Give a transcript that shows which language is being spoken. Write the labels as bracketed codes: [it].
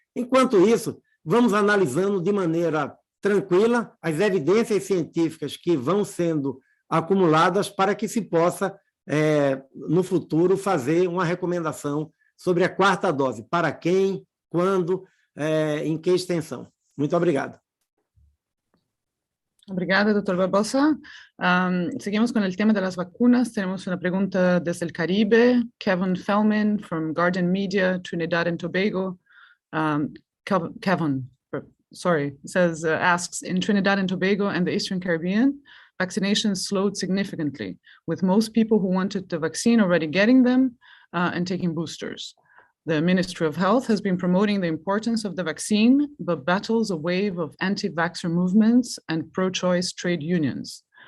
[pt] Enquanto isso, vamos analisando de maneira tranquila as evidências científicas que vão sendo acumuladas para que se possa, no futuro, fazer uma recomendação sobre a quarta dose, para quem, quando, em que extensão. Muito obrigado. Obrigada, Dr. Barbosa. [es] Seguimos con el tema de las vacunas. Tenemos una pregunta desde el Caribe. [en] Kevin Fellman from Guardian Media, Trinidad and Tobago. Kevin, says, asks, in Trinidad and Tobago and the Eastern Caribbean, vaccinations slowed significantly, with most people who wanted the vaccine already getting them and taking boosters. The Ministry of Health has been promoting the importance of the vaccine, but battles a wave of anti-vaxxer movements and pro-choice trade unions.